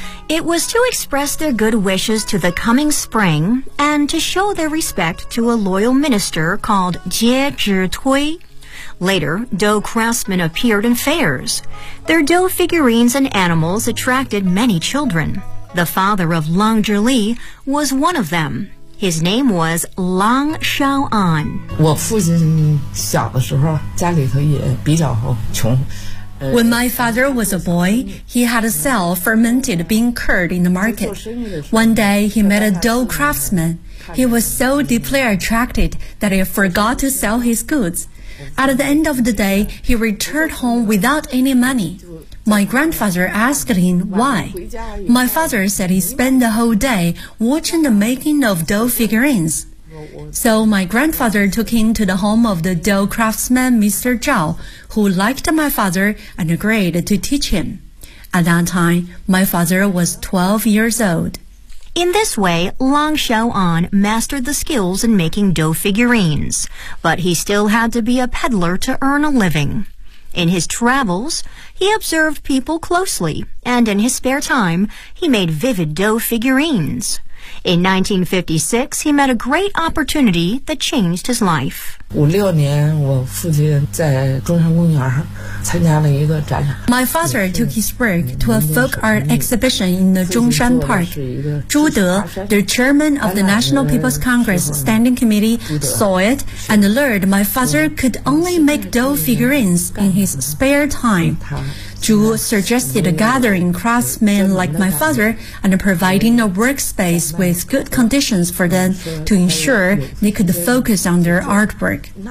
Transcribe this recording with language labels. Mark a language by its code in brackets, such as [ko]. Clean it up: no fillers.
[en] It was to express their good wishes to the coming spring and to show their respect to a loyal minister called Jie Zhi Tui. Later, dough craftsmen appeared in fairs. Their dough figurines and animals attracted many children. The father of Long Zhi Li was one of them. His name was Long Shao'an. [zh] 我父亲小的时候家里头也比较穷。 [en] When my father was a boy, he had to sell fermented bean curd in the market. One day, he met a dough craftsman. He was so deeply attracted that he forgot to sell his goods. At the end of the day, he returned home without any money. My grandfather asked him why. My father said he spent the whole day watching the making of dough figurines. So my grandfather took him to the home of the dough craftsman, Mr. Zhao,who liked my father and agreed to teach him. At that time, my father was 12 years old. In this way, Long Shao'an mastered the skills in making dough figurines, but he still had to be a peddler to earn a living. In his travels, he observed people closely, and in his spare time, he made vivid dough figurines. In 1956, he met a great opportunity that changed his life. [zh] 56年我父亲在中山公园参加了一个展览。 [en] My father took his work to a folk art exhibition in the Zhongshan Park. Zhu De, the chairman of the National People's Congress Standing Committee, saw it and learned my father could only make dough figurines in his spare time. Zhu suggested gathering craftsmen like my father and providing a workspace with good conditions for them to ensure they could focus on their artwork.